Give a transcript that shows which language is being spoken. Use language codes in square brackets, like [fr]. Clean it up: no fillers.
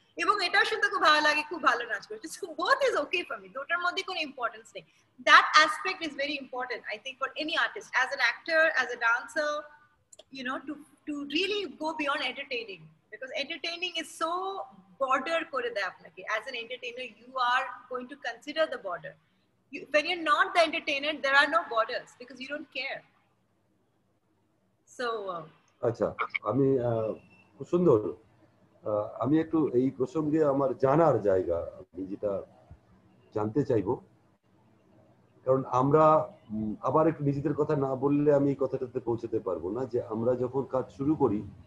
[bn] এবং এটাও শুনতে খুব ভালো লাগে খুব ভালো নাচ করছো, [en] so both is okay for me, [bn] দুটোর মধ্যে কোনো ইম্পর্টেন্স নেই। [en] That aspect is very important, I think, for any artist, as an actor, as a dancer, you know, to really go beyond entertaining, because entertaining is so border [bn] kore deয় apnake. [en] As an entertainer, you are going to consider the border. When you're not the entertainer, there are no borders because you don't care. So [bn] আচ্ছা, আমি খুব সুন্দর, আমি একটু এই প্রসঙ্গে আমার জানার জায়গা, আমি যেটা জানতে চাইবো, কারণ আমরা আবার একটু নিজেদের কথা না বললে আমি এই কথাটাতে পৌঁছতে পারবো না, যে আমরা যখন কাজ শুরু করি